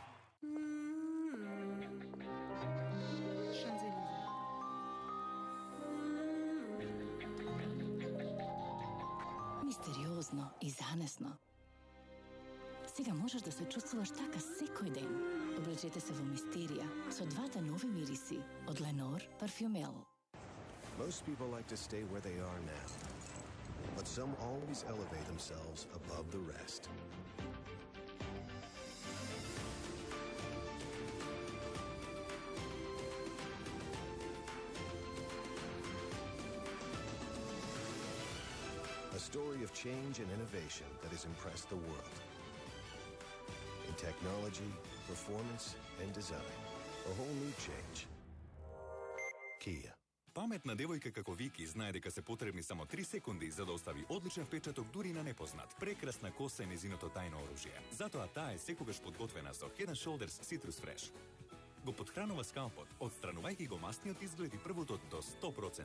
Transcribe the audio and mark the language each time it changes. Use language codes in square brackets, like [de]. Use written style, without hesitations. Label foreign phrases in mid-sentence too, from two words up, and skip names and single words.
[mk] Мистериозно и занесно. Сега можеш да се чувствуваш така секој ден. Облечете се во мистерија со двата нови мириси од Ленор Парфюмел. [en] Most people like to stay where they are now, but some always elevate themselves above the rest. A story of change and innovation that has impressed the world. In technology, performance, and design, a whole new change. Kia. [mk] Паметна девојка како Вики знае дека се потребни само 3 секунди за да остави одличен впечаток дури на непознат. Прекрасна коса е незиното тајно оружје. Затоа таа е секогаш подготвена со Head & Shoulders Citrus Fresh. Го подхранува скалпот, отстранувајќи го масниот изглед и првотот до 100%.